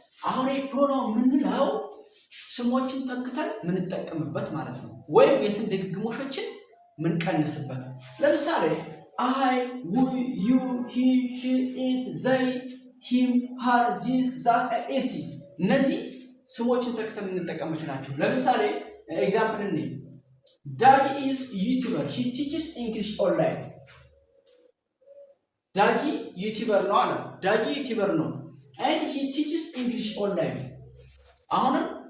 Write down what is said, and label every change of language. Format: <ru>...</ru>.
<am>አሁን ይሄ pronoun ምንለው ስሞችን ተክተን ምንጠቀምበት ማለት ነው። ወይም የስም ድግግሞሾችን ምንቀንስበት። ለምሳሌ</am> <en>I, we, you, he, she, it, they, him, her, this, that, etc.</en> <am>እነዚህ ስሞችን ተክተን ምንጠቀማቸው ናቸው። ለምሳሌ ኤግዛምፕል እንዴ</am> <en>Daddy is YouTuber. He teaches English online.</en> <am>Daddy YouTuber ነው አለ። Daddy YouTuber ነው</am> <en>and he teaches English online.</en> <am>አሁንም</am>